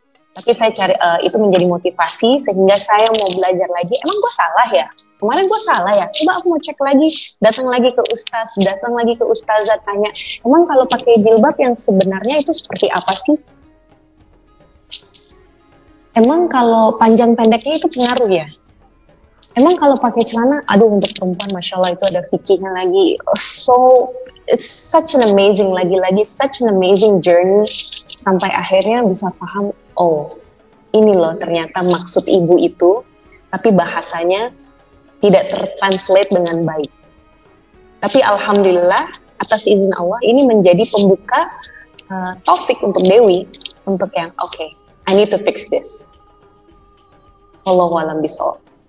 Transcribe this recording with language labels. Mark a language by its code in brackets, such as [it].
[id] Tapi saya cari itu menjadi motivasi sehingga saya mau belajar lagi. Emang gue salah ya? Kemarin gue salah ya? Coba aku mau cek lagi, datang lagi ke ustadz, datang lagi ke ustazah, tanya, emang kalau pakai jilbab yang sebenarnya itu seperti apa sih? Emang kalau panjang pendeknya itu pengaruh ya? Emang kalau pakai celana, aduh untuk perempuan Masya Allah itu ada fikihnya lagi. [en] So it's such an amazing, lagi-lagi such an amazing journey. [id] Sampai akhirnya bisa paham, oh ini loh ternyata maksud ibu itu, tapi bahasanya tidak tertranslate dengan baik. Tapi alhamdulillah atas izin Allah ini menjadi pembuka taufik untuk Dewi, untuk yang [en] okay, I need to fix this. [id] Wallahu a'lam bishawab.